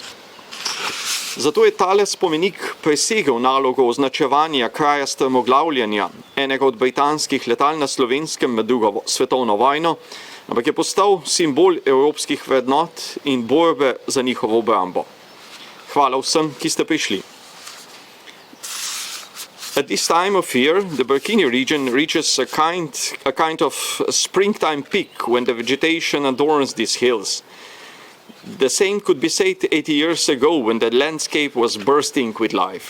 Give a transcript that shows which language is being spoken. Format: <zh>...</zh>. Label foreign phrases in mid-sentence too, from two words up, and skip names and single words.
<sl>Zato je tale spomenik presegel nalogo označevanja kraja strmoglavljanja enega od britanskih letal na Slovenskem med drugo svetovno vojno, ampak je postal simbol evropskih vrednot in borbe za njihovo obrambo. Hvala vsem, ki ste prišli.</sl> <en>At this time of year, the Brkinih region reaches a kind of springtime peak when the vegetation adorns these hills. The same could be said 80 years ago when the landscape was bursting with life.</en>